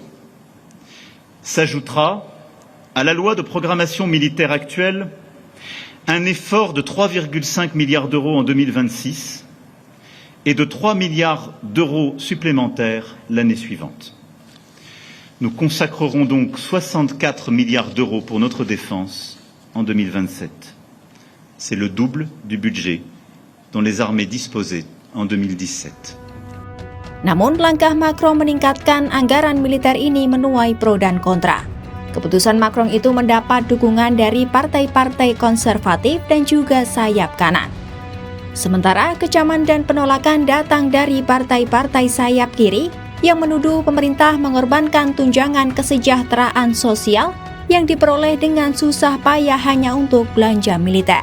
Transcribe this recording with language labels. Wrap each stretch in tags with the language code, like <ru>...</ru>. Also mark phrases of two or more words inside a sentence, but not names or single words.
<fr>S'ajoutera à la loi de programmation militaire actuelle, un effort de 3,5 milliards d'euros en 2026 et de 3 milliards d'euros supplémentaires l'année suivante. Nous consacrerons donc 64 milliards d'euros pour notre défense en 2027. C'est le double du budget dont les armées disposaient en 2017.</fr> <id>Namun, langkah Macron meningkatkan anggaran militer ini menuai pro dan kontra. Keputusan Macron itu mendapat dukungan dari partai-partai konservatif dan juga sayap kanan. Sementara kecaman dan penolakan datang dari partai-partai sayap kiri yang menuduh pemerintah mengorbankan tunjangan kesejahteraan sosial yang diperoleh dengan susah payah hanya untuk belanja militer.</id>